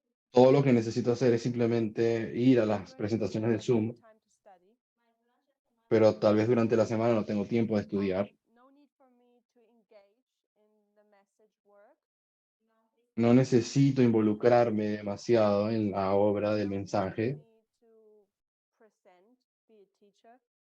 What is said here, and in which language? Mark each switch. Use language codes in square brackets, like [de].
[es] todo lo que necesito hacer es simplemente ir a las presentaciones de Zoom, [en] Time to study. [es] pero tal vez durante la semana no tengo tiempo de estudiar. [en] No need for me to engage in the message work. [es] No necesito involucrarme demasiado en la obra del [en] No need [es] mensaje. [en] for me to present, be a teacher.